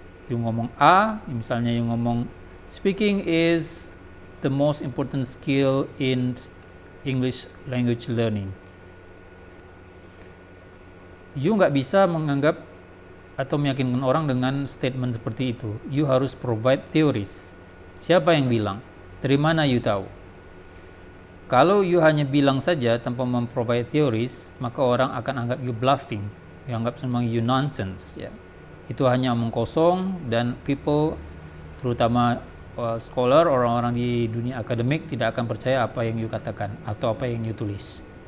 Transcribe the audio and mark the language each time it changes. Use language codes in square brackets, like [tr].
[en] You ngomong A, misalnya you ngomong speaking is the most important skill in English language learning. [id] You nggak bisa menganggap atau meyakinkan orang dengan statement seperti itu. You harus provide theories. Siapa yang bilang? Dari mana you tahu? Kalau you hanya bilang saja tanpa memprovide theories, maka orang akan anggap you bluffing. You anggap memang you nonsense. Ya. Itu hanya omong kosong dan people, terutama scholar, orang-orang di dunia akademik tidak akan percaya apa yang you katakan atau apa yang you tulis.